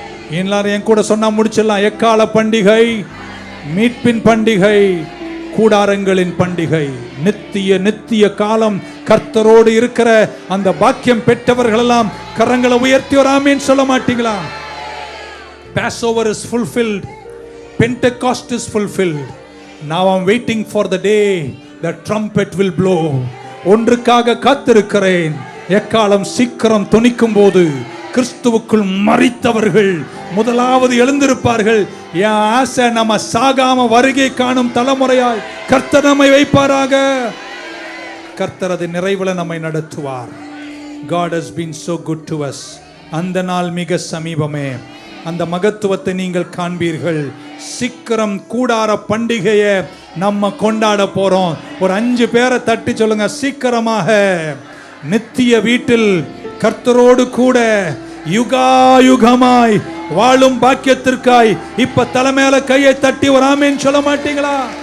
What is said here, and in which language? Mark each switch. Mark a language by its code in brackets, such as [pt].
[ta] எல்லாரும் என் கூட சொன்னா முடிச்சிடலாம். எக்கால பண்டிகை, மீட்பின் பண்டிகை, கூடாரங்களின் பண்டிகை, நித்திய காலம் கர்த்தரோடு இருக்கிற அந்த பாக்கியம் பெற்றவர்கள் எல்லாம் கரங்களை உயர்த்தி ஒரு ஆமென் சொல்ல மாட்டீங்களா? [en] Passover is fulfilled, Pentecost is fulfilled. Now I'm waiting for the day the trumpet will blow. [ta] ஒன்றுக்காக காத்திருக்கிறேன். எக்காலம் சீக்கிரம் தொனிக்கும் போது கிறிஸ்துவுக்குள் மரித்தவர்கள் முதலாவது எழுந்திருப்பார்கள். என் ஆசை நம்ம சாகாம வருகை காணும் தலைமுறையாய் கர்த்தர் நம்மை வைப்பாராக. கர்த்தர் அது நிறைவுல நம்மை நடத்துவார். [en] God has been so good to us. [ta] அந்த நாள் மிக சமீபமே. அந்த மகத்துவத்தை நீங்கள் காண்பீர்கள். சீக்கிரம் கூடார பண்டிகையை நம்ம கொண்டாட போறோம். ஒரு 5 பேரை தட்டி சொல்லுங்க, சீக்கிரமாக நித்திய வீட்டில் கர்த்தரோடு கூட யுகாயுகமாய் வாழும் பாக்கியத்திற்காய் இப்ப தலைமையில கையை தட்டி ஒரு ஆமென் சொல்ல மாட்டீங்களா?